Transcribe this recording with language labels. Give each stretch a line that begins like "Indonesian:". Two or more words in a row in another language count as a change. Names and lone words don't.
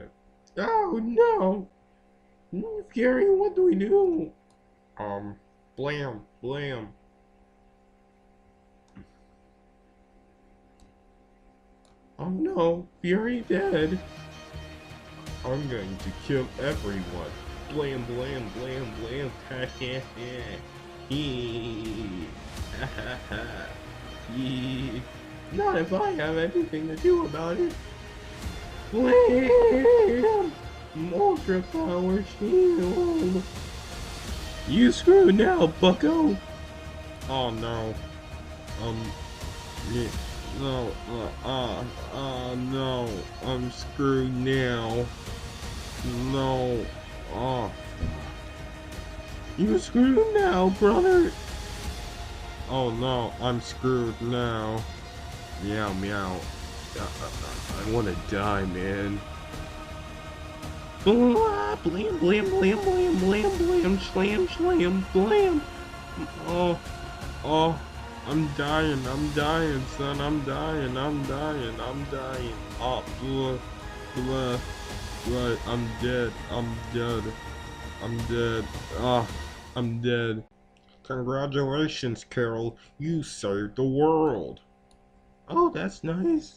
English: Oh no. Fury, what do we do? Blam, blam. Oh no, Fury dead. I'm going to kill everyone. Blam, blam, blam, blam. Ha ha ha. Hee. Ha ha ha. Hee. Not if I have anything to do about it. Blam! Ultra power shield. You screwed now, bucko. Oh no. Yeah, no, no. I'm screwed now. No. You screwed now, brother. Oh no, I'm screwed now. Meow meow. I wanna die, man. Blah, blam, blam, blam, blam, blam, blam, slam, slam, blam. I'm dying, son. I'm dying. Oh, blood. I'm dead. Ah, I'm dead. Congratulations, Carol. You saved the world. Oh, that's nice.